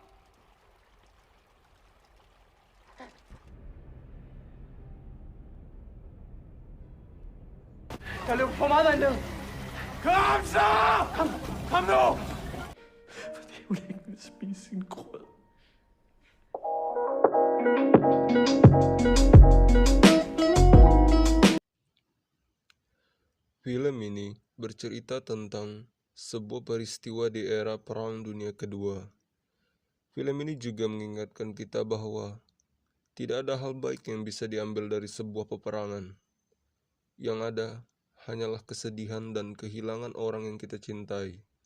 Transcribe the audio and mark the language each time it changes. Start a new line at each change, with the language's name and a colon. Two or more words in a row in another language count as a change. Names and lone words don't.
Danish: Der løber for meget dernede. Kom så! Kom nu! Fordi hun ikke vil spise sin grød.
Indonesian: Film ini bercerita tentang sebuah peristiwa di era Perang Dunia Kedua. Film ini juga mengingatkan kita bahwa tidak ada hal baik yang bisa diambil dari sebuah peperangan. Yang ada hanyalah kesedihan dan kehilangan orang yang kita cintai.